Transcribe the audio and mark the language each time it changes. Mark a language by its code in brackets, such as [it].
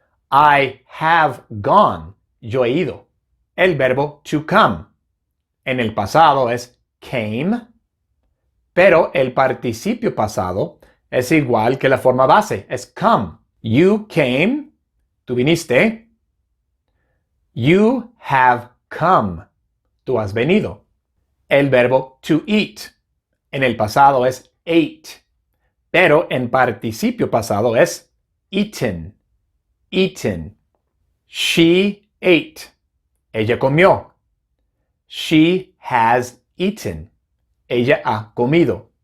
[en] I have gone, [es] yo he ido. El verbo to come. En el pasado es came, pero el participio pasado es igual que la forma base, es come. [en] You came, [es] tú viniste. [en] You have come, [es] tú has venido. El verbo to eat. En el pasado es ate. Pero en participio pasado es eaten. [en] Eaten. She ate. [es] Ella comió. [en] She has eaten. [es] Ella ha comido.